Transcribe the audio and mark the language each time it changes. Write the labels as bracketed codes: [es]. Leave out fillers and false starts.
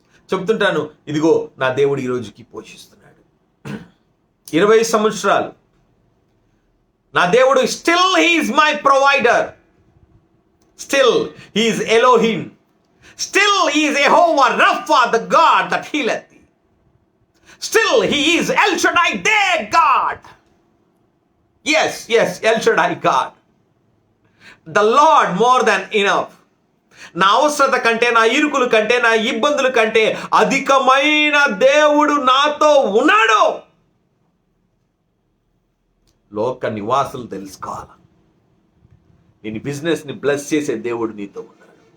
[te] చెప్తుంటాను, ఇదిగో నా దేవుడు [en] ఈ రోజుకి పోషిస్తున్నాడు. 20 సంవత్సరాలు నా దేవుడు still he is my provider, still he is Elohim, still he is Jehovah Rapha, the God that healeth thee, still he is El Shaddai, their God. Yes, El Shaddai God, the Lord more than enough. [te] నా అవసరత కంటే, నా ఇరుకుల కంటే, నా ఇబ్బందుల కంటే అధికమైన దేవుడు నాతో ఉన్నాడు. లోక నివాసులు తెలుసుకోవాలి, నేను బిజినెస్ని బ్లెస్ చేసే దేవుడు నీతో ఉన్నాడు.